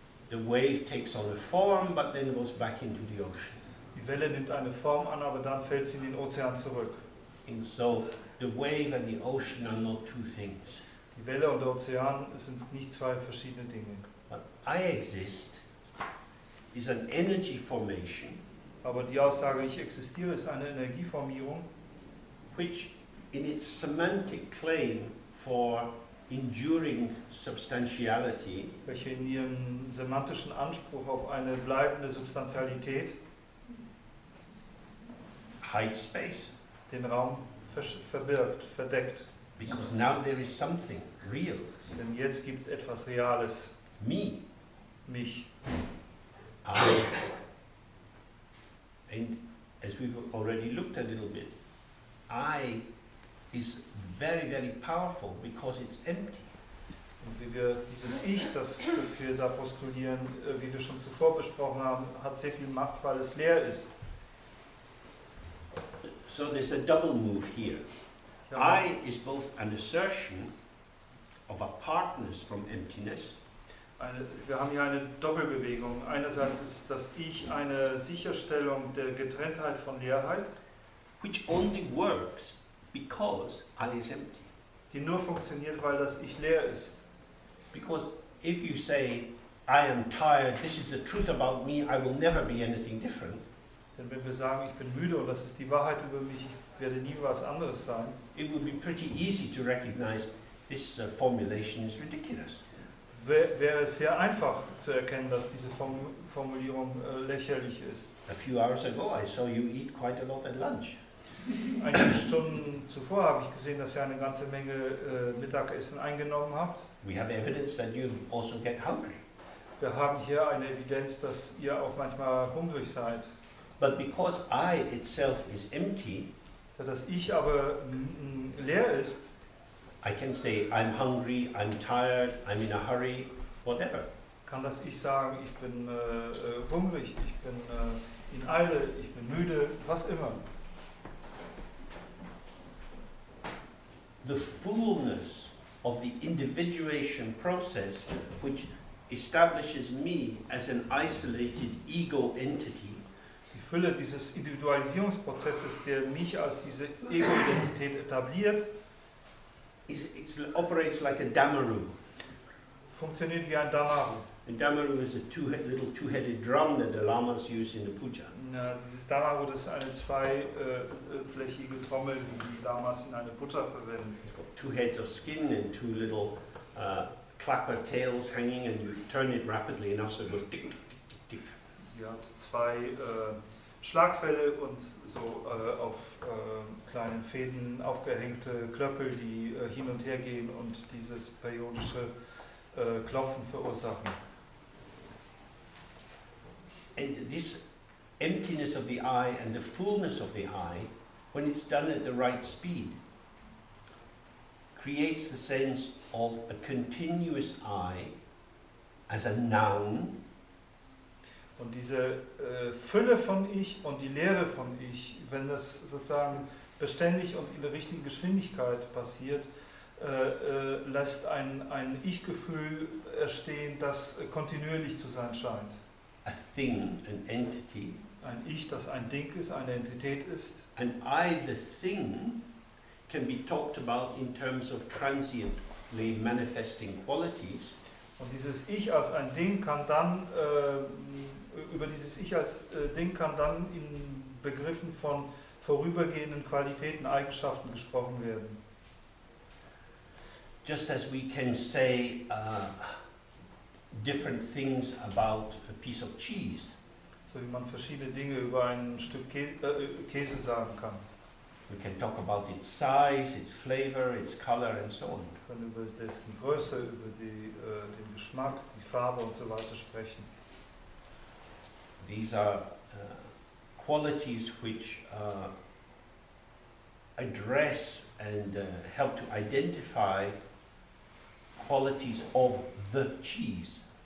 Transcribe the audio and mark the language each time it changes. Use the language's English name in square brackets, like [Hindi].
[English] The wave takes on a form but then goes back into the ocean. [German] Die Welle nimmt eine Form an, aber dann fällt sie in den Ozean zurück. [English] And so the wave and the ocean are not two things. [German] Die Welle und der Ozean sind nicht zwei verschiedene Dinge. [English] What I exist is an energy formation [German] Aber die Aussage, ich existiere, ist eine Energieformierung, [English] which in its semantic claim for enduring substantiality [German] welche in ihrem semantischen Anspruch auf eine bleibende Substantialität [English] hides space. [German] den Raum verbirgt, verdeckt. [English] Because now there is something real, [German] Denn jetzt gibt es etwas Reales, [English] me. [German] mich. [English] I. And as we've already looked a little bit, I is very, very powerful because it's empty. [German] Und wie wir dieses Ich, das wir da postulieren, wie wir schon zuvor besprochen haben, hat sehr viel Macht, weil es leer ist. [English] So there's a double move here. [German] Ja, [English] I is both an assertion of apartness from emptiness, [German] wir haben hier eine Doppelbewegung. Einerseits ist das Ich eine Sicherstellung der Getrenntheit von Leerheit, [English] which only works because I is empty. [German] die nur funktioniert, weil das Ich leer ist. [English] Because if you say, I am tired, this is the truth about me, I will never be anything different, [German] Denn wenn wir sagen, ich bin müde und das ist die Wahrheit über mich, ich werde nie was anderes sein, [English] it would be pretty easy to recognize this formulation is ridiculous. [German] wäre es sehr einfach zu erkennen, dass diese Formulierung lächerlich ist. [English] A few hours ago I saw you eat quite a lot at lunch. [German] Einige Stunden zuvor habe ich gesehen, dass ihr eine ganze Menge Mittagessen eingenommen habt. [English] We have evidence that you also get hungry. [German] Wir haben hier eine Evidenz, dass ihr auch manchmal hungrig seid. [English] But because I itself is empty, [German] Da das Ich aber leer ist, [English] I can say I'm hungry, I'm tired, I'm in a hurry, whatever. [German] kann das Ich sagen, ich bin hungrig, ich bin in Eile, ich bin müde, was immer. [English] The fullness of the individuation process, which establishes me as an isolated ego entity, [German] Die Fülle dieses Individualisierungsprozesses, der mich als diese Ego-Identität etabliert, [English] it operates like a damaru. [German] funktioniert wie ein Damaru. [English] A damaru is a little two-headed drum that the lamas use in the puja. [German] Ja, dieses Damaru, das ist eine zweiflächige Trommel, die die Lamas in eine Puja verwenden. [English] It's got two heads of skin and two little clapper tails hanging, and you turn it rapidly enough so it goes tick, tick, tick, tick. [German] Sie hat zwei Schlagfälle und so auf kleinen Fäden aufgehängte Klöppel, die hin und her gehen und dieses periodische Klopfen verursachen. [English] And this emptiness of the eye and the fullness of the eye, when it's done at the right speed, creates the sense of a continuous eye as a noun, [German] Und diese Fülle von Ich und die Leere von Ich, wenn das sozusagen beständig und in der richtigen Geschwindigkeit passiert, lässt ein Ich-Gefühl erstehen, das kontinuierlich zu sein scheint. [English] a thing, an entity, [German] Ein Ich, das ein Ding ist, eine Entität ist. [English] and I, the thing, can be talked about in terms of transiently manifesting qualities, [German] Und dieses Ich als ein Ding kann dann, über dieses Ich als Ding kann dann in Begriffen von vorübergehenden Qualitäten, Eigenschaften gesprochen werden. [English] just as we can say different things about a piece of cheese. [German] So wie man verschiedene Dinge über ein Stück Käse sagen kann. [English] We can talk about its size, its flavor, its color, and so on. [German] Wir können über dessen Größe, über den Geschmack, die Farbe und so weiter sprechen. [English] These are qualities which address and help to identify qualities of the cheese.